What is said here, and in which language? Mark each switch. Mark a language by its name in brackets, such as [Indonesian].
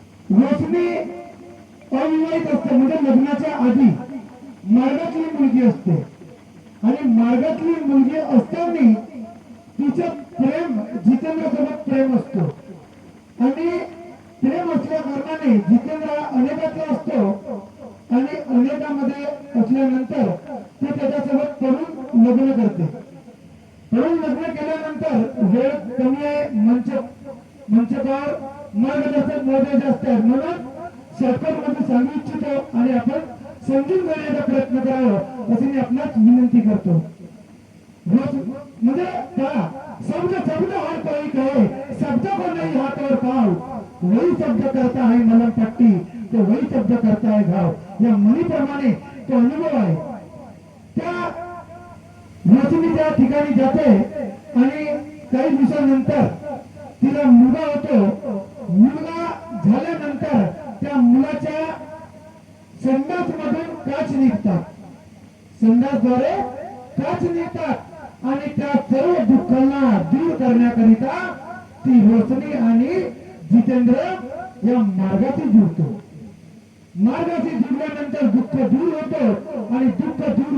[Marathi] रोशनी अविवाहित असते म्हणजे लग्नाच्या आधी मार्गातली मुलगी असते आणि मार्गातली मुलगी असताना तिचं प्रेम जितेंद्र सोबत प्रेम असतो आणि प्रेम असल्या कारणाने जितेंद्र अनेकाचा असतो आणि अनेकामध्ये असल्यानंतर ते त्याच्यासोबत पडून लग्न करते. पडून लग्न केल्यानंतर वेळ कमी आहे, मंचकावर मार्गदर्शक महोदय जास्त आहेत म्हणून शॉर्टकट मध्ये सांगू इच्छितो आणि आपण समजून घेण्याचा प्रयत्न करावा अशी मी आपणास विनंती करतो. म्हणजे पहा, [Hindi] शब्द हर कोई कहे, शब्द को नहीं हाथ और पाव, वही शब्द करता है मलम पट्टी तो वही शब्द करता है घाव. [Marathi] या म्हणीप्रमाणे तो अनुभव आहे. त्या रोशनी त्या ठिकाणी जाते आणि काही दिवसानंतर तिला मुलगा होतो. मुलगा झाल्यानंतर त्या मुलाच्या संडास मधून काच निघतात, संडासद्वारे काच निघतात आणि त्या सर्व दुःखांना दूर करण्याकरिता ती रोशनी आणि जितेंद्र या मार्गाशी जुळतो. मार्गाशी जुळल्यानंतर दुःख दूर होतो आणि दुःख दूर